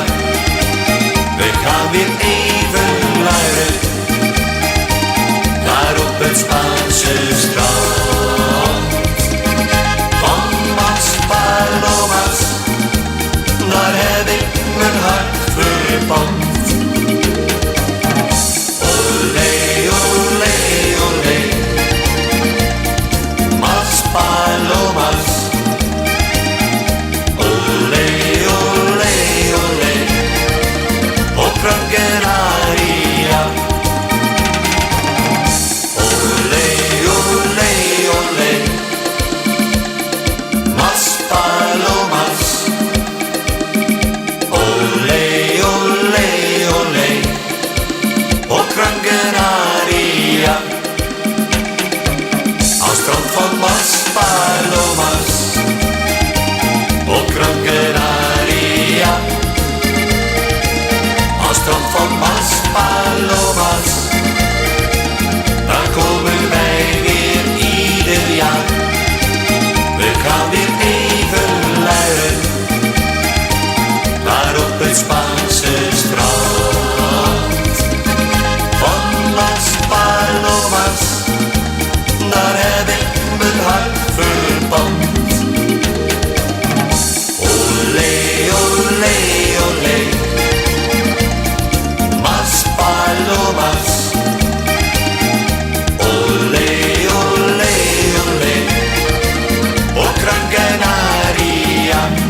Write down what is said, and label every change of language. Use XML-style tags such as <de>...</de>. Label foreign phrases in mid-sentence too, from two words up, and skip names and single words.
<nl>We gaan weer even luieren, daar op het Spaanse strand. Van Maspalomas, daar heb ik mijn hart verpand.</nl> <es>Olé, olé, olé, Maspalomas. Olé, olé, olé, op Gran Canaria. Olé, olé, olé, Maspalomas. Olé, olé, olé,</es> <nl>op Gran Canaria. Aan het strand van Maspalomas, op Gran Canaria. Aan het strand van Maspalomas, daar komen wij weer ieder jaar. We gaan weer even luieren, daar op het Spaanse strand. Van Maspalomas, daar heb ik mijn hart verpand.</nl> <es>Olé, olé, olé, Maspalomas. Olé, olé, olé, op Gran Canaria.</es>